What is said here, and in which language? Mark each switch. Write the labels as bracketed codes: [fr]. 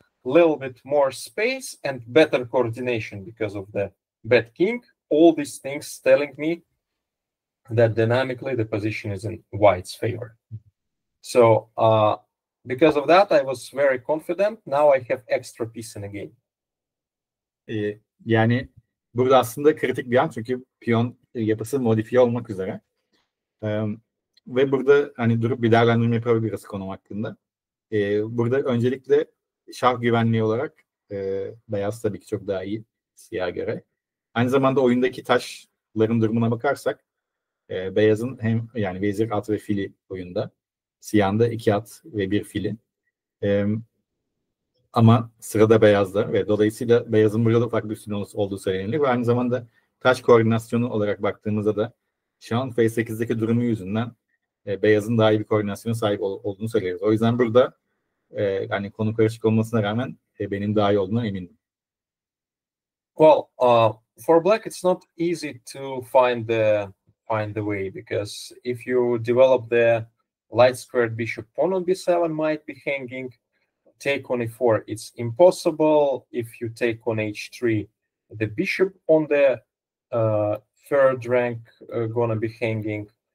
[en] Little bit more space and better coordination because of the bad king. All these things telling me that dynamically the position is in white's favor. So because of that, I was very confident. Now I have extra piece in the game. [tr] Yani burada aslında kritik bir an çünkü piyon yapısı modifiye olmak üzere. Ve burada hani durup bir değerlendirme yapabiliriz konum hakkında. Burada öncelikle şah güvenliği olarak beyaz tabii ki çok daha iyi siyaha göre. Aynı zamanda oyundaki taşların durumuna bakarsak beyazın hem yani vezir, at ve fili oyunda. Siyahın da 2 at ve 1 fili. Ama sırada beyazda ve dolayısıyla beyazın burada da farklı bir üstün olduğu söylenilir. Ve aynı zamanda taş koordinasyonu olarak baktığımızda da şu an F8'deki durumu yüzünden beyazın daha iyi bir koordinasyona sahip olduğunu söyleriz. O yüzden burada yani konu karışık olmasına rağmen benim daha iyi olduğuna eminim. [en] Well, for black, it's not easy to find the way, because if you develop the light squared bishop, pawn on b7 might be hanging. Take on e4, it's impossible. If you take on h3, the bishop on the third rank gonna be hanging.